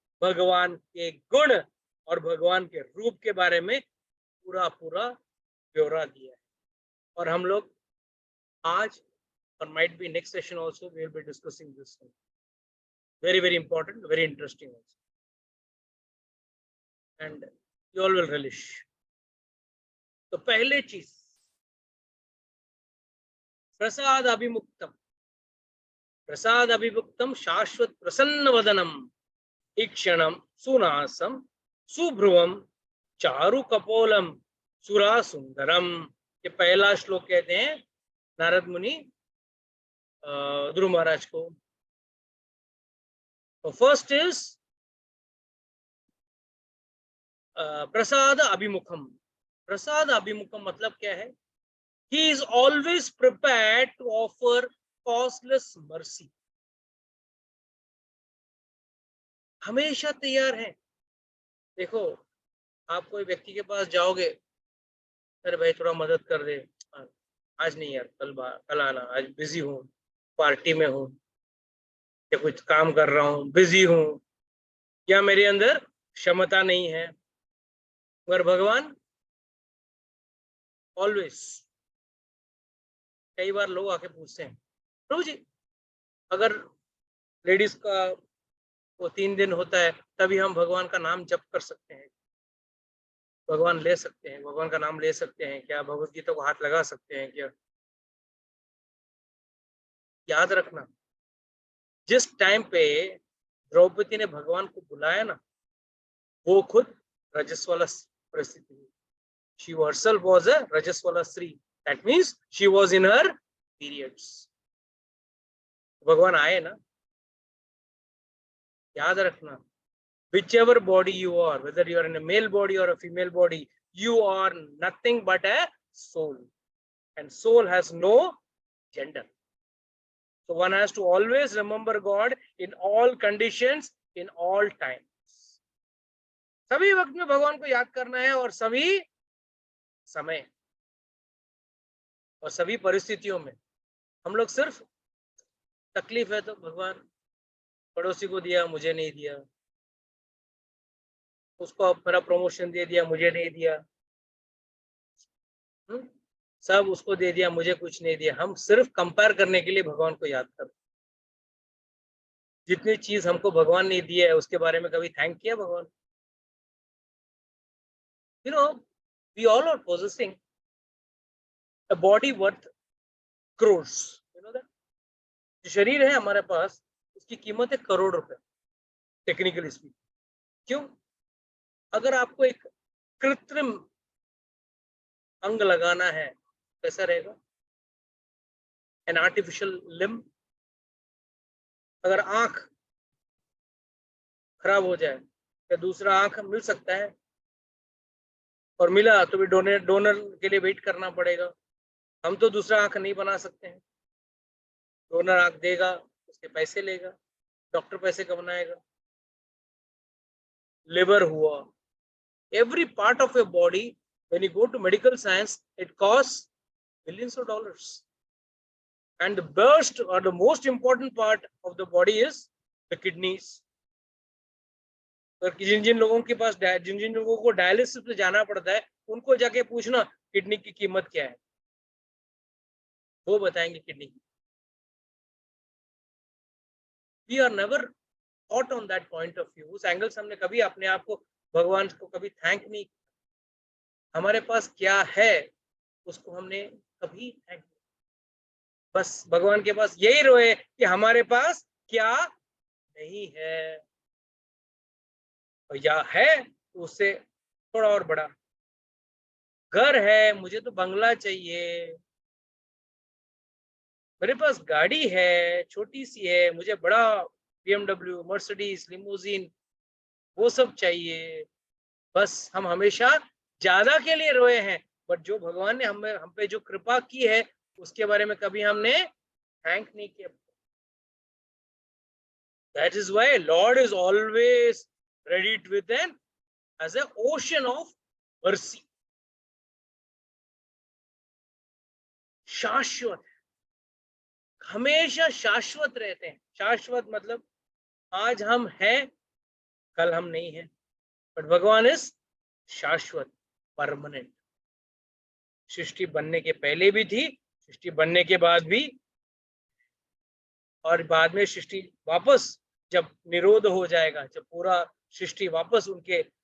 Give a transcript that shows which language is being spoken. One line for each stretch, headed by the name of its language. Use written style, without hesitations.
Hindi: भगवान के गुण और भगवान के रूप के बारे में पूरा पूरा ब्यौरा दिया है। और हम लोग आज और
English: might be next session also we will be discussing this one. Very very important, very interesting also. And you all will relish.
Hindi: तो पहले चीज
Sanskrit: प्रसाद अभिमुक्तम, प्रसाद अभिमुक्तम शाश्वत प्रसन्न वदनम ईक्षणम सुनासम सुभ्रुवम चारु कपोलम सुरा सुंदरम।
Hindi: ये पहला श्लोक कहते हैं नारद मुनि ध्रुव महाराज को।
English: First is प्रसाद अभिमुखम।
Hindi: प्रसाद अभिमुखम मतलब क्या है?
English: He is always prepared to offer causeless mercy.
Hindi: हमेशा तैयार है। देखो, आप कोई व्यक्ति के पास जाओगे, अरे भाई थोड़ा मदद कर दे, आज नहीं यार, कल आना, आज बिजी हूँ, पार्टी में हूँ, या कुछ काम कर रहा हूँ, बिजी हूँ, या मेरे अंदर क्षमता नहीं है। मगर भगवान ऑलवेज, कई बार लोग आके पूछते हैं, प्रभु जी अगर लेडीज का वो 3 दिन होता है तभी हम भगवान का नाम जप कर सकते हैं, भगवान ले सकते हैं, भगवान का नाम ले सकते हैं क्या, भगवत गीता को हाथ लगा सकते हैं क्या? याद रखना, जिस टाइम पे द्रौपदी ने भगवान को बुलाया ना, वो खुद रजस्वला परिस्थिति थी।
English: She herself was a
Hindi: रजस्वला स्त्री,
English: that means she was in her periods.
Hindi: भगवान आए ना, याद रखना,
English: whichever body you are, whether you are in a male body or a female body, you are nothing but a soul, and soul has no gender. So one has to always remember God in all conditions, in all times.
Hindi: सभी वक्त में भगवान को याद करना है, और सभी समय और सभी परिस्थितियों में। हम लोग सिर्फ तकलीफ है तो भगवान पड़ोसी को दिया, मुझे नहीं दिया, उसको मेरा प्रमोशन दे दिया, मुझे नहीं दिया, सब उसको दे दिया, मुझे कुछ नहीं दिया। हम सिर्फ कंपेयर करने के लिए भगवान को याद करते। जितनी चीज हमको भगवान ने दी है उसके बारे में कभी थैंक किया भगवान?
English: You know, we all are possessing a body worth crores. You know that?
Hindi: जो शरीर है हमारे पास, उसकी कीमत है करोड़ रुपए,
English: Technically speaking.
Hindi: क्यों? अगर आपको एक कृत्रिम अंग लगाना है, कैसा रहेगा?
English: An artificial limb.
Hindi: अगर आंख खराब हो जाए, क्या दूसरा आंख मिल सकता है? और मिला तो भी डोनर के लिए वेट करना पड़ेगा। हम तो दूसरा आंख नहीं बना सकते हैं। डोनर आंख देगा, उसके पैसे लेगा, डॉक्टर पैसे कब बनाएगा? लिवर हुआ,
English: every part of your body, when you go to medical science, it costs millions of dollars. And the best or the most important part of the body is the kidneys.
Hindi: जिन जिन लोगों के पास, जिन जिन लोगों को dialysis पे जाना पड़ता है, उनको जाके पूछना किडनी की कीमत क्या है, वो बताएंगे किडनी की।
English: We are never thought on that point of view.
Hindi: उस एंगल से हमने कभी अपने आप को, भगवान को कभी थैंक नहीं। हमारे पास क्या है उसको हमने कभी थैंक नहीं। बस भगवान के पास यही रोए कि हमारे पास क्या नहीं है, और या है तो उससे थोड़ा और बड़ा। घर है, मुझे तो बंगला चाहिए, मेरे पास गाड़ी है, छोटी सी है, मुझे बड़ा BMW, मर्सिडीज, लिमोजिन, वो सब चाहिए। बस हम हमेशा ज्यादा के लिए रोए हैं, बट जो भगवान ने हम पे जो कृपा की है उसके बारे में कभी हमने थैंक नहीं किया।
English: That is why Lord is always ready with them as an ocean of mercy.
Hindi: शाश्वत, हमेशा शाश्वत रहते हैं। शाश्वत मतलब आज हम हैं, कल हम नहीं हैं, बट भगवान इज शाश्वत, परमानेंट। सृष्टि बनने के पहले भी थी, सृष्टि बनने के बाद भी, और बाद में सृष्टि वापस जब निरोध हो जाएगा, जब पूरा सृष्टि वापस उनके